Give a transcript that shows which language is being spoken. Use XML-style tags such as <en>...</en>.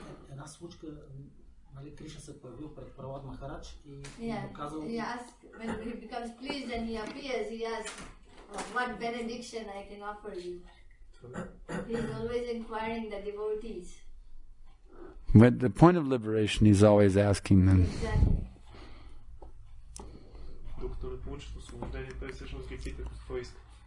<bg>Една случка, нали, Кришна се появил пред Пралад Махарадж и му казал...</bg> <en>When he becomes pleased and he appears, he asks, what benediction I can offer you. He is always inquiring the devotees. But the point of liberation, he's always asking them. Exactly.</en> <bg>Докато не получат освобождение, той всъщност ги пита какво иска.</bg>